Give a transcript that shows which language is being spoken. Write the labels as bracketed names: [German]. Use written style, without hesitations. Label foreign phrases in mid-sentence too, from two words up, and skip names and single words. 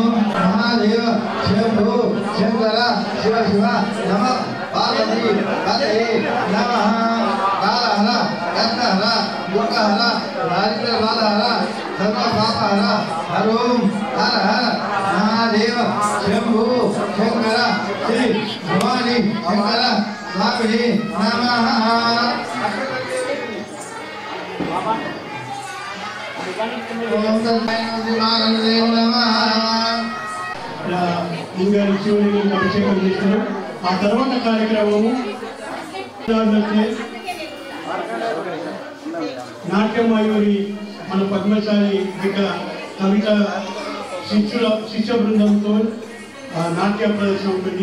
[Sanskrit] महादेव शंभो शंकर शिव शिव नमः पार्वती पतये नमः कालहर कष्टहर दुःखहर दारिद्र्यबाधहर सर्वपापहर हर ओम हर हर महादेव शंभो शंकर श्री भवानी शंकर स्वामी नमः ओम तत्सवितुर्वरेण्यं नमः [Telugu] ఇంగారు శివునికి అభిషేకం చేస్తారు. ఆ తర్వాత కార్యక్రమము నాట్య మయూరి మన పద్మశాలి కవిత శిష్య బృందంతో నాట్య ప్రదర్శన ఉంటుంది.